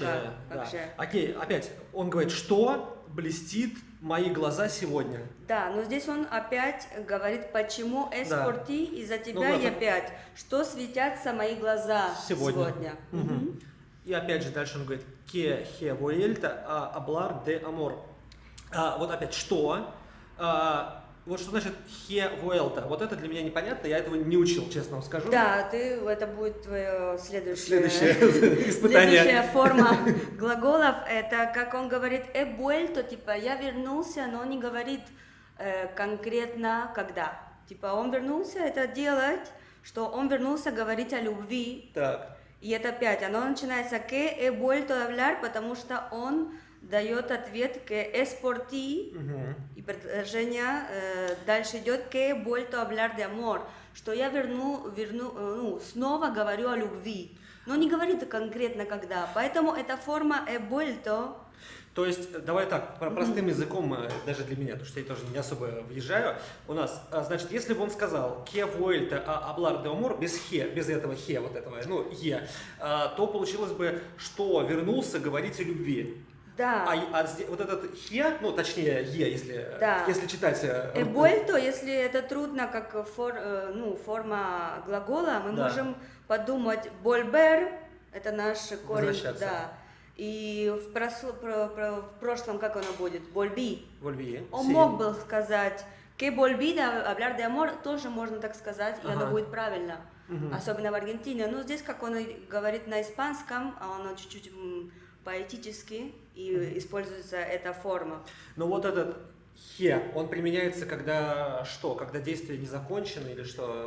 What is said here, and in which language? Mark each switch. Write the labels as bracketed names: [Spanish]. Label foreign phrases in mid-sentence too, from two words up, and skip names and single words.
[Russian] Да. как же. Окей, опять, он говорит, что блестит мои глаза сегодня. Да, но здесь он опять говорит, почему эспорти, из-за тебя Ну, и ладно. опять, что светятся мои глаза сегодня. Мгм. И опять же дальше он говорит, [Spanish] que he vuelto a hablar de amor. [Russian] Вот опять, что? Вот что значит [Spanish] he vuelto? [Russian] Вот это для меня непонятно, я этого не учил, честно вам скажу. Да, это будет твое Следующее следующее испытание. Следующая форма глаголов, это как он говорит [Spanish] he vuelto, [Russian] типа я вернулся, но он не говорит конкретно когда. Типа он вернулся, это делать, что он вернулся говорить о любви. Так. И это опять, оно начинается [Spanish] que he vuelto a hablar, [Russian] потому что он дает ответ [Spanish] que es por ti, [Russian] и предложение дальше идет [Spanish] que he vuelto a hablar de amor, [Russian] что я снова говорю о любви, но не говорит конкретно когда, поэтому эта форма [Spanish] he vuelto. [Russian] То есть, давай так, простым языком, даже для меня, потому что я тоже не особо въезжаю, у нас, значит, если бы он сказал [Spanish] «que vuelta a hablar de amor» [Russian] без «he», без этого «he», вот этого, ну, «е», то получилось бы, что вернулся говорить о любви. Да. Вот этот «he», ну, точнее «е», если читать... [Spanish] He vuelto, [Russian] если это трудно как форма глагола, мы Да. можем подумать volver, это наш корень, Возвращаться. да. И в прошлом как оно будет? Volví. Вольви. Он мог бы сказать [Spanish] que volví a hablar de amor, [Russian] тоже можно так сказать, и Ага. оно будет правильно. Особенно в Аргентине. Но здесь, как он и говорит на испанском, оно чуть-чуть поэтически, и используется эта форма. Но вот этот «he», он применяется, когда что? Когда действие не закончено или что?